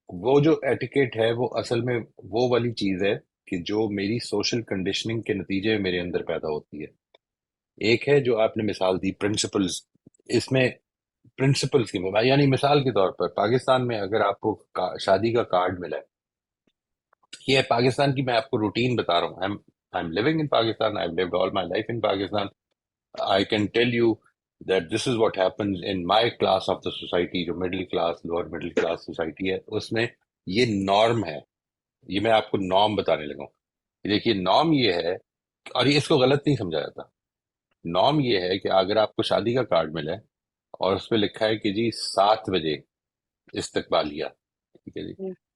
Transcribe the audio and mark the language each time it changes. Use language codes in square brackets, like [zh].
[ur] وہ جو ایٹیکیٹ ہے وہ اصل میں وہ والی چیز ہے کہ جو میری سوشل کنڈیشننگ کے نتیجے میں میرے اندر پیدا ہوتی ہے. ایک ہے جو آپ نے مثال دی پرنسپلز. اس میں پرنسپلز کی یعنی مثال کے طور پر پاکستان میں اگر آپ کو شادی کا کارڈ ملا ہے، یہ ہے پاکستان کی، میں آپ کو روٹین بتا رہا ہوں. [en] I'm living in Pakistan. I've lived all my life in Pakistan. I can tell you that this is what happens in my class of the society. [ur] جو [en] middle class lower middle class society [ur] ہے اس میں یہ norm ہے. یہ میں آپ کو norm بتانے لگا ہوں. دیکھیے نارم یہ ہے، اور یہ اس کو غلط نہیں سمجھا جاتا. نارم یہ ہے کہ اگر آپ کو شادی کا کارڈ ملا ہے اور اس پہ لکھا ہے کہ جی 7 بجے استقبالیہ، ٹھیک ہے جی،